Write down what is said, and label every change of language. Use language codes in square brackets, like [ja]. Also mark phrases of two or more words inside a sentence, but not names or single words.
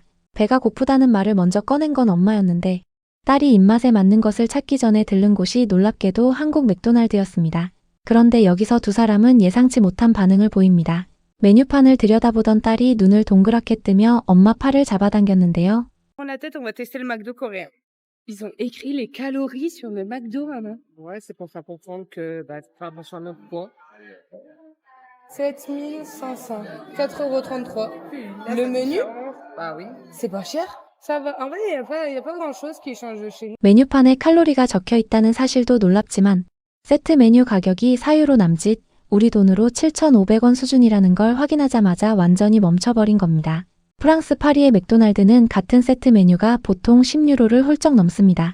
[ko] 배가 고프다는 말을 먼저 꺼낸 건 엄마였는데 딸이 입맛에 맞는 것을 찾기 전에 들른 곳이 놀랍게도 한국 맥도날드였습니다. 그런데 여기서 두 사람은 예상치 못한 반응을 보입니다. 메뉴판을 들여다보던 딸이 눈을 동그랗게 뜨며 엄마 팔을 잡아당겼는데요. [fr] Prends la tête, on va tester le McDo coréen. Ils ont écrit les calories sur le McDo, maman. Ouais, c'est pour faire comprendre que faire attention à notre poids. 7500, 4,33 €. Le menu, Bah oui. c'est pas cher. Ça va. En vrai, il y a pas grand-chose qui change chez nous. [ko] 메뉴판에 칼로리가 적혀 있다는 사실도 놀랍지만 세트 메뉴 가격이 4유로 남짓, 우리 돈으로 7,500원 수준이라는 걸 확인하자마자 완전히 멈춰버린 겁니다. 프랑스 파리의 맥도날드는 같은 세트 메뉴가 보통 10유로를 훌쩍 넘습니다.